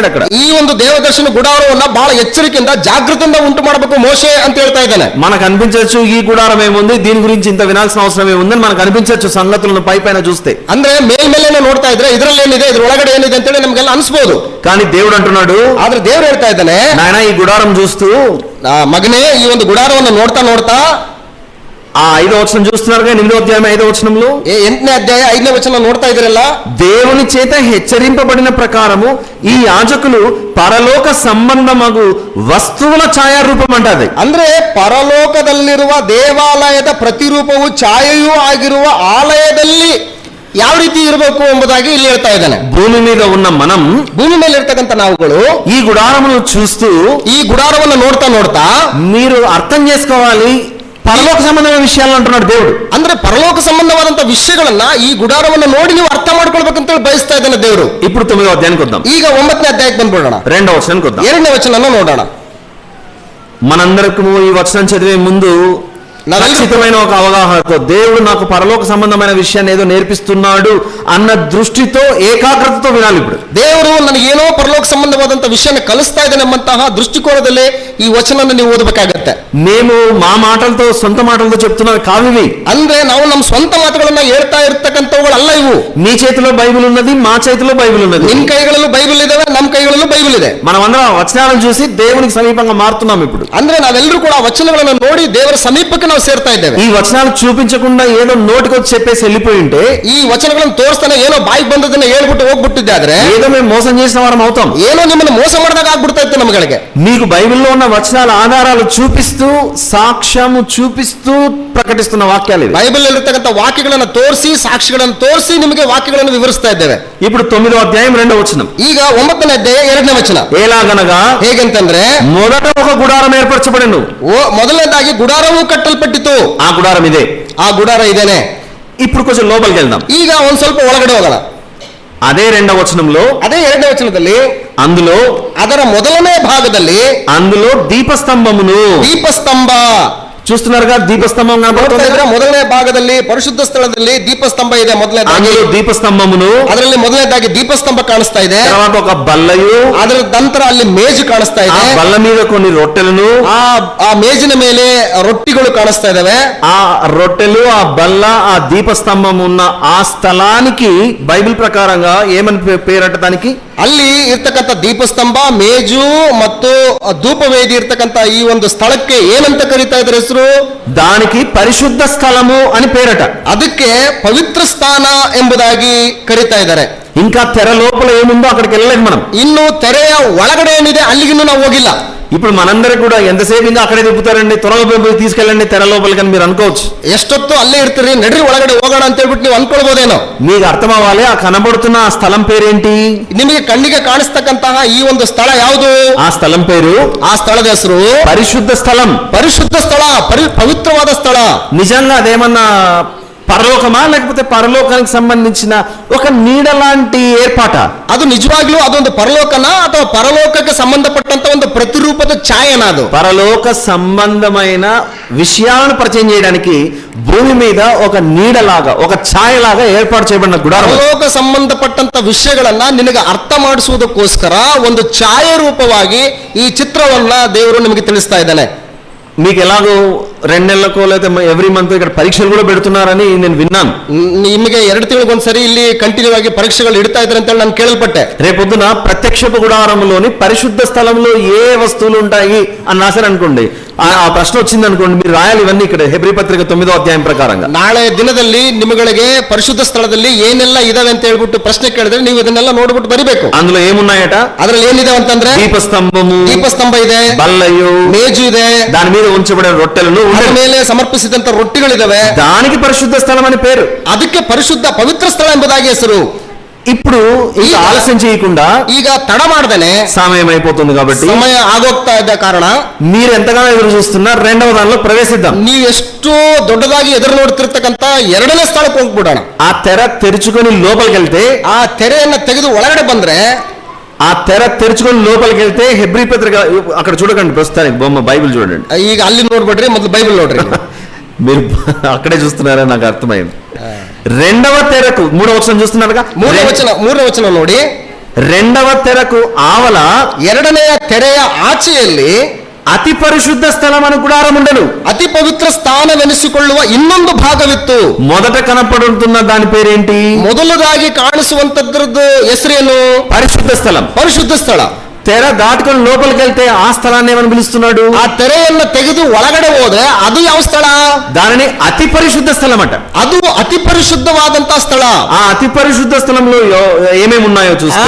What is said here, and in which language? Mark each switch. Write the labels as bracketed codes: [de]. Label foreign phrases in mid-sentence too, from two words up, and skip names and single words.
[te] అక్కడ [kn] ಈ ಒಂದು ದೇವದರ್ಶನ ಗುಡಾರವನ್ನ ಬಹಳ ಎಚ್ಚರಿಕೆಯಿಂದ ಜಾಗೃತಿಯಿಂದ ಉಂಟು ಮಾಡಬೇಕು ಮೋಶೆ ಅಂತ ಹೇಳ್ತಾ ಇದ್ದಾನೆ. [te] మనకు అనిపించవచ్చు ఈ గుడారం ఏముంది, దీని గురించి ఇంత వినాల్సిన అవసరం ఏముందని మనకు అనిపించవచ్చు సంగతులను పైపైన చూస్తే. [kn] ಅಂದ್ರೆ ಮೇಲ್ಮೇಲೆ ನೋಡ್ತಾ ಇದ್ರೆ ಇದ್ರಲ್ಲಿ ಏನಿದೆ, ಇದ್ರ ಒಳಗಡೆ ಏನಿದೆ ಅಂತೇಳಿ ನಮ್ಗೆಲ್ಲ ಅನ್ಸ್ಬೋದು. [te] కానీ దేవుడు అంటున్నాడు, [kn] ಆದ್ರೆ ದೇವ್ರು ಹೇಳ್ತಾ ಇದ್ದಾನೆ, [te] నాయన ఈ గుడారం చూస్తూ [kn] ಮಗನೇ ಈ ಒಂದು ಗುಡಾರವನ್ನು ನೋಡ್ತಾ [te] ఆ 5వ వచనం చూస్తున్నారు కదా, 8వ అధ్యాయం 5వ వచనంలో [kn] 8ನೇ ಅಧ್ಯಾಯ 5ನೇ ವಚನ ನೋಡ್ತಾ ಇದ್ರಲ್ಲ. [te] దేవుని చేత హెచ్చరింపబడిన ప్రకారము ఈ యాజకులు పరలోక సంబంధమగు వస్తువుల ఛాయారూపం అంటది. [kn] ಅಂದ್ರೆ ಪರಲೋಕದಲ್ಲಿರುವ ದೇವಾಲಯದ ಪ್ರತಿರೂಪವು ಛಾಯೆಯೂ ಆಗಿರುವ ಆಲಯದಲ್ಲಿ ಯಾವ ರೀತಿ ಇರಬೇಕು ಎಂಬುದಾಗಿ ಇಲ್ಲಿ ಹೇಳ್ತಾ ಇದ್ದಾನೆ. [te] భూమి మీద ఉన్న మనం, [kn] ಭೂಮಿ ಮೇಲೆ ಇರ್ತಕ್ಕಂಥ ನಾವುಗಳು [te] ఈ గుడారమును చూస్తూ [kn] ఈ గుడారವನ್ನು ನೋಡ್ತಾ [te] మీరు అర్థం చేసుకోవాలి పరలోక సంబంధమైన విషయాలు అంటున్నాడు దేవుడు. [kn] ಅಂದ್ರೆ ಪರಲೋಕ ಸಂಬಂಧವಾದಂತ ವಿಷಯಗಳನ್ನ ಈ ಗುಡಾರವನ್ನು ನೋಡಿ ನೀವು ಅರ್ಥ ಮಾಡ್ಕೊಳ್ಬೇಕಂತ ಬಯಸ್ತಾ ಇದ್ದಾನೆ ದೇವರು. [te] ఇప్పుడు 9వ అధ్యాయానికి వద్దాం. [kn] ಈಗ 9ನೇ ಅಧ್ಯಾಯಕ್ಕೆ ಬಂದ್ಬಿಡೋಣ. [te] 2వ వచనానికి వద్దాం. [kn] 2ನೇ ವಚನ ನೋಡೋಣ. [te] మనందరికీ ఈ వచనం చదివే ముందు ఖచ్చితమైన ఒక అవగాహనతో దేవుడు నాకు పరలోక సంబంధమైన విషయాన్ని ఏదో నేర్పిస్తున్నాడు అన్న దృష్టితో ఏకాగ్రతతో వినాలి. ఇప్పుడు [kn] ದೇವರು ನನಗೆ ಏನೋ ಪರಲೋಕ ಸಂಬಂಧವಾದಂತ ವಿಷಯನ ಕಲಿಸ್ತಾ ಇದ್ದಾನೆ ಎಂಬಂತಹ ದೃಷ್ಟಿಕೋನದಲ್ಲಿ ಈ ವಚನವನ್ನು ನೀವು ಓದಬೇಕಾಗತ್ತೆ. [te] మేము మా మాటలతో సొంత మాటలతో చెప్తున్నవి కావివి. [kn] ಅಂದ್ರೆ ನಾವು ನಮ್ಮ ಸ್ವಂತ ಮಾತುಗಳನ್ನ ಹೇಳ್ತಾ ಇರ್ತಕ್ಕಂಥವುಗಳಲ್ಲ ಇವು. [te] నీ చేతిలో బైబిల్ ఉన్నది, మా చేతిలో బైబిల్ ఉన్నది. [kn] ನಿಮ್ ಕೈಗಳಲ್ಲೂ ಬೈಬಲ್ ಇದಾವೆ, ನಮ್ಮ ಕೈಗಳಲ್ಲೂ ಬೈಬಲ್ ಇದೆ. [te] మనమందరం ఆ వచనాలను చూసి దేవునికి సమీపంగా మారుతున్నాం. ఇప్పుడు [kn] ಅಂದ್ರೆ ನಾವೆಲ್ಲರೂ ಕೂಡ ಆ ವಚನಗಳನ್ನು ನೋಡಿ ದೇವರ ಸಮೀಪಕ್ಕೆ ನಾವು ಸೇರ್ತಾ ಇದ್ದೇವೆ. [te] ఈ వచనాలు చూపించకుండా ఏదో నోటికొచ్చి చెప్పేసి వెళ్ళిపోయి ఉంటే, [kn] ಈ ವಚನಗಳನ್ನು ತೋರಿಸ್ತಾನೆ ಏನೋ ಬಾಯಿಗೆ ಬಂದದನ್ನ ಹೇಳ್ಬಿಟ್ಟು ಹೋಗ್ಬಿಟ್ಟಿದ್ದಾದ್ರೆ [te] ఏదో మేము మోసం చేసిన వారం అవుతాం. [kn] ಏನೋ ನಿಮ್ಮನ್ನು ಮೋಸ ಮಾಡಿದಾಗ ಆಗ್ಬಿಡ್ತಾ ಇತ್ತು ನಮ್ಗಳಿಗೆ. [te] మీకు బైబిల్లో ఉన్న వచనాల ఆధారాలు చూపిస్తూ, సాక్ష్యము చూపిస్తూ ప్రకటిస్తున్న వాక్యాలు ఇవి. [kn] ಬೈಬಲ್ ಇರತಕ್ಕಂಥ ವಾಕ್ಯಗಳನ್ನು ತೋರಿಸಿ, ಸಾಕ್ಷಿಗಳನ್ನು ತೋರಿಸಿ ನಿಮಗೆ ವಾಕ್ಯಗಳನ್ನು ವಿವರಿಸ್ತಾ ಇದ್ದೇವೆ. [te] ఇప్పుడు 9వ అధ్యాయం 2వ వచనం. [kn] ಈಗ 9ನೇ ಅಧ್ಯಾಯ 2ನೇ ವಚನ. [te] ఎలాగనగా [kn] ಹೇಗೆಂತಂದ್ರೆ, [te] మొదట ఒక గుడారం ఏర్పరచబడెను. [kn] ಮೊದಲನೇದಾಗಿ ಗುಡಾರವು ಕಟ್ಟಲ್ಪಟ್ಟಿತು. [te] ఆ గుడారం ఇదే. [kn] ಆ ಗುಡಾರ ಇದೇನೆ. [te] ఇప్పుడు కొంచెం లోపలికి వెళ్దాం. [kn] ಈಗ ಒಂದ್ ಸ್ವಲ್ಪ ಒಳಗಡೆ ಹೋಗೋಣ. [te] అదే 2వ వచనంలో, [kn] ಅದೇ 2ನೇ ವಚನದಲ್ಲಿ, [te] అందులో [kn] ಅದರ ಮೊದಲನೇ ಭಾಗದಲ್ಲಿ [te] అందులో దీపస్తంభమును, [kn] ದೀಪಸ್ತಂಭ [te] చూస్తున్నారుగా, దీపస్తంభం కనబడుతుంది. [kn] ಮೊದಲನೇ ಭಾಗದಲ್ಲಿ ಪರಿಶುದ್ಧ ಸ್ಥಳದಲ್ಲಿ ದೀಪಸ್ತಂಭ ಇದೆ. ಮೊದಲನೇದಾಗಿ [te] అందులో దీపస్తంభమును, [kn] ಅದರಲ್ಲಿ ಮೊದಲನೇದಾಗಿ ದೀಪಸ್ತಂಭ ಕಾಣಿಸ್ತಾ ಇದೆ. [te] తర్వాత ఒక బల్లయు, [kn] ಅದರ ನಂತರ ಅಲ್ಲಿ ಮೇಜು ಕಾಣಿಸ್ತಾ [te] ఆ [kn] ಇದೆ. [te] బల్ల మీద కొన్ని రొట్టెలను, [kn] ಆ ಮೇಜಿನ ಮೇಲೆ ರೊಟ್ಟಿಗಳು ಕಾಣಿಸ್ತಾ ಇದಾವೆ. [te] ఆ రొట్టెలు, ఆ బల్ల, ఆ దీపస్తంభం ఉన్న ఆ స్థలానికి బైబిల్ ప్రకారంగా ఏమని పేరట దానికి? [kn] ಅಲ್ಲಿ ಇರ್ತಕ್ಕಂಥ ದೀಪಸ್ತಂಭ, ಮೇಜು ಮತ್ತು ಧೂಪವೇದಿ ಇರ್ತಕ್ಕಂಥ ಈ ಒಂದು ಸ್ಥಳಕ್ಕೆ ಏನಂತ ಕರೀತಾ ಇದ್ದಾರೆ ಹೆಸರು? [te] దానికి పరిశుద్ధ స్థలము అని పేరట. [kn] ಅದಕ್ಕೆ ಪವಿತ್ರ ಸ್ಥಾನ ಎಂಬುದಾಗಿ ಕರೀತಾ ಇದ್ದಾರೆ. [te] ఇంకా తెర లోపల ఏముందో అక్కడికి వెళ్ళలేదు మనం. [kn] ಇನ್ನು ತೆರೆಯ ಒಳಗಡೆ ಏನಿದೆ ಅಲ್ಲಿಗಿನ್ನೂ ನಾವು ಹೋಗಿಲ್ಲ. [te] ఇప్పుడు మనందరికి కూడా ఎంతసేపు ఇంకా అక్కడే తిప్పుతారండి, త్వరగా పోయి తీసుకెళ్ళండి తెర లోపలికి అని మీరు అనుకోవచ్చు. [kn] ಎಷ್ಟೊತ್ತು ಅಲ್ಲೇ ಇರ್ತೀರಿ, ನಡ್ರಿ ಒಳಗಡೆ ಹೋಗೋಣ ಅಂತ ಹೇಳ್ಬಿಟ್ಟು ನೀವು ಅನ್ಕೊಳ್ಬೋದೇನೋ. [te] మీకు అర్థం అవ్వాలి, ఆ కనబడుతున్న ఆ స్థలం పేరేంటి? [kn] ನಿಮಗೆ ಕಣ್ಣಿಗೆ ಕಾಣಿಸ್ತಕ್ಕಂತಹ ಈ ಒಂದು ಸ್ಥಳ ಯಾವುದು? [te] ఆ స్థలం పేరు, [kn] ಆ ಸ್ಥಳದ ಹೆಸರು [te] పరిశుద్ధ స్థలం. [kn] ಪರಿಶುದ್ಧ ಸ್ಥಳ, ಪವಿತ್ರವಾದ ಸ್ಥಳ. [te] నిజంగా అదేమన్నా పరలోకమా, లేకపోతే పరలోకానికి సంబంధించిన ఒక నీడ లాంటి ఏర్పాట? [kn] ಅದು నిజವಾಗ್ಲೂ ಅದೊಂದು ಪರಲೋಕನ ಅಥವಾ ಪರಲೋಕಕ್ಕೆ ಸಂಬಂಧಪಟ್ಟಂತ ಒಂದು ಪ್ರತಿರೂಪದ ಛಾಯನ? ಅದು [te] పరలోక సంబంధమైన విషయాలను పరిచయం చేయడానికి భూమి మీద ఒక నీడలాగా, ఒక ఛాయలాగా ఏర్పాటు చేయబడిన గుడారం. [kn] ಪರಲೋಕ ಸಂಬಂಧಪಟ್ಟಂತ ವಿಷಯಗಳನ್ನ ನಿನಗೆ ಅರ್ಥ ಮಾಡಿಸುವುದಕ್ಕೋಸ್ಕರ ಒಂದು ಛಾಯೆ ರೂಪವಾಗಿ ಈ ಚಿತ್ರವನ್ನ ದೇವರು ನಿಮಗೆ ತಿಳಿಸ್ತಾ ಇದ್ದಾನೆ. [te] మీకు ఎలాగో 2 నెలలకో లేదా [en] every month [te] ఇక్కడ పరీక్షలు కూడా పెడుతున్నారని నేను విన్నాను. [kn] ನಿಮಗೆ 2 ತಿಂಗಳಿಗೊಂದ್ಸರಿ ಇಲ್ಲಿ ಕಂಟಿನ್ಯೂ ಆಗಿ ಪರೀಕ್ಷೆಗಳು ಇಡ್ತಾ ಇದ್ದಾರೆ ಅಂತ ನಾನು ಕೇಳಲ್ಪಟ್ಟೆ. [te] రేపొద్దున ప్రత్యక్షపు గుడారంలోని పరిశుద్ధ స్థలంలో ఏ వస్తువులు ఉంటాయి అని రాశారు అనుకోండి, ఆ ప్రశ్న వచ్చింది అనుకోండి, మీరు రాయాలి ఇవన్నీ ఇక్కడ హెబ్రీ పత్రిక 9వ అధ్యాయం ప్రకారంగా. [kn] ನಾಳೆ ದಿನದಲ್ಲಿ ನಿಮಗೆ ಪರಿಶುದ್ಧ ಸ್ಥಳದಲ್ಲಿ ಏನೆಲ್ಲ ಇದಾವೆ ಅಂತ ಹೇಳ್ಬಿಟ್ಟು ಪ್ರಶ್ನೆ ಕೇಳಿದ್ರೆ ನೀವು ಇದನ್ನೆಲ್ಲ ನೋಡ್ಬಿಟ್ಟು ಬರಿಬೇಕು. [te] అందులో ఏమున్నాయట? [kn] ಅದ್ರಲ್ಲಿ ಏನಿದೆ ಅಂತಂದ್ರೆ [te] దీపస్తంభము, [kn] ದೀಪಸ್ತಂಭ ಇದೆ, [te] బల్లయు, [kn] ಮೇಜು ಇದೆ, [te] దాని మీద ఉంచబడిన రొట్టెలను, [kn] ಅದರ ಮೇಲೆ ಸಮರ್ಪಿಸಿದಂತ ರೊಟ್ಟಿಗಳಿದಾವೆ. [te] దానికి పరిశుద్ధ స్థలం అని పేరు. [kn] ಅದಕ್ಕೆ ಪರಿಶುದ್ಧ ಪವಿತ್ರ ಸ್ಥಳ ಎಂಬುದಾಗಿ ಹೆಸರು. [te] ఇప్పుడు ಈಗ ఆలస్యం చేయకుండా, [kn] ಈಗ ತಡ ಮಾಡ್ದೇನೆ, [te] సమయం అయిపోతుంది కాబట్టి, [kn] ಸಮಯ ಆಗೋಗ್ತಾ ಇದ್ದ ಕಾರಣ [te] మీరు ఎంతగానో ఎదురు చూస్తున్నారు, 2వ దానిలో ప్రవేశిద్దాం. [kn] ನೀವು ಎಷ್ಟು దొడ్ಡದಾಗಿ ಎದುರು ನೋಡ್ತಿರ್ತಕ್ಕಂತ 2ನೇ ಸ್ಥಳಕ್ಕೆ ಹೋಗ್ಬಿಡೋಣ. [te] ఆ తెర తెరుచుకొని లోపలికి వెళ్తే, [kn] ಆ ತೆರೆಯನ್ನ ತೆಗೆದು ಒಳಗಡೆ ಬಂದ್ರೆ, [te] ఆ తెర తెరుచుకొని లోపలికి వెళ్తే హెబ్రీ పత్రిక అక్కడ చూడకండి, ప్రస్తుతానికి బొమ్మ బైబిల్ చూడండి. [kn] ಈಗ ಅಲ್ಲಿ ನೋಡ್ಬಿಡ್ರಿ, ಮೊದಲು ಬೈಬಲ್ ನೋಡ್ರಿ. [te] మీరు అక్కడే చూస్తున్నారని నాకు అర్థమైంది. 2వ తెరకు 3వ వచనం చూస్తున్నారుగా, [kn] 3ನೇ ವಚನ ನೋಡಿ. [te] 2వ తెరకు ఆవల [kn] 2ನೆಯ ತೆರೆಯ ಆಚೆಯಲ್ಲಿ [te] అతి పరిశుద్ధ స్థలం అని గుడారం ఉండను. [kn] ಅತಿ ಪವಿತ್ರ ಸ್ಥಾನವೆನಿಸಿಕೊಳ್ಳುವ ಇನ್ನೊಂದು ಭಾಗವಿತ್ತು. [te] మొదట కనపడుతున్న దాని పేరేంటి? [kn] ಮೊದಲದಾಗಿ ಕಾಣಿಸುವಂತದ್ರದ್ದು ಹೆಸರೇನು? [te] పరిశుద్ధ స్థలం. [kn] ಪರಿಶುದ್ಧ ಸ್ಥಳ. [te] తెర దాటుకొని లోపలికి వెళ్తే ఆ స్థలాన్ని ఏమని పిలుస్తున్నాడు? [kn] ಆ ತೆರೆಯನ್ನ ತೆಗೆದು ಒಳಗಡೆ ಹೋದ್ರೆ ಅದು ಯಾವ ಸ್ಥಳ? [te] దానిని అతి పరిశుద్ధ స్థలం అంట. [kn] ಅದು ಅತಿ ಪರಿಶುದ್ಧವಾದಂತಹ ಸ್ಥಳ. [te] ఆ అతి పరిశుద్ధ స్థలంలో ఏమేమి ఉన్నాయో చూస్తే,